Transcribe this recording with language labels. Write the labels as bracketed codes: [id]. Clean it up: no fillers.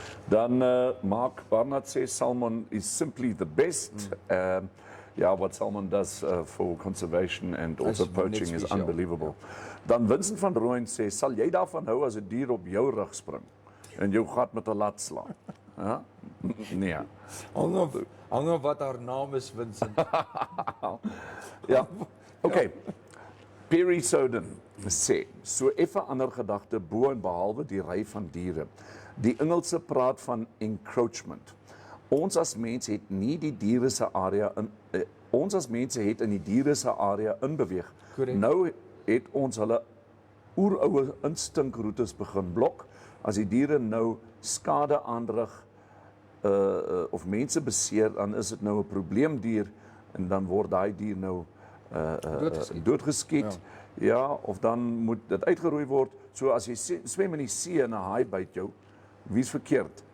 [af] Dan Mark Barnard sê Salmon [en] is simply the best. What Salmon does for conservation and also poaching is unbelievable. [af] Dan Vincent van Rooyen sê, sal jy daarvan hou as 'n dier op jou rug spring en jou gat met 'n lat slaan? Ja? Nee. Hang of wat haar naam is, Vincent. Ja. Okay. Perry Soden sê, so effe ander gedagte bo en behalwe die ry van diere. Die Engelse praat van encroachment. Ons as mense het nie die diere se area in ons as mense het in die diere se area inbeweeg. [en] Correct. [af] Nou het ons hulle oeroue instinkroetes begin blok. As die diere nou skade aanrig of mense beseer, dan is dit nou 'n probleemdier en dan word daai dier nou doodgeskiet. Ja, of dan moet dit uitgeroei word. So as jy swem in die see en 'n haai byt jou, wie's verkeerd?